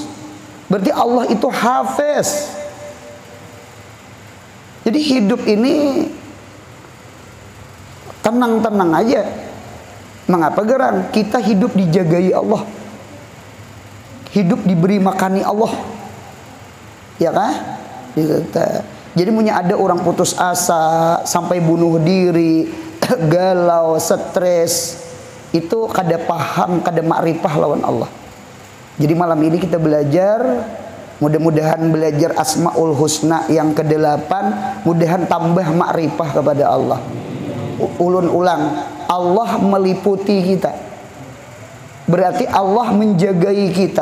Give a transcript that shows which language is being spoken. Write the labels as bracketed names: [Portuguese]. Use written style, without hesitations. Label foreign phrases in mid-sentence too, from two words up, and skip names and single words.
[Indonesian] Berarti Allah itu hafiz. Jadi hidup ini tenang-tenang aja. [Banjar] Mengapa gerang? Kita hidup dijagai Allah. Hidup diberi makani Allah. Ya kah? [Indonesian] Jadi punya ada orang putus asa, sampai bunuh diri, galau, stres. [Banjar] Itu kada paham, kada makrifah lawan Allah. [Indonesian] Jadi malam ini kita belajar, mudah-mudahan belajar Asmaul Husna yang ke-8, mudahan tambah makrifah kepada Allah. [Banjar] Ulun ulang, Allah meliputi kita. Berarti Allah menjagai kita.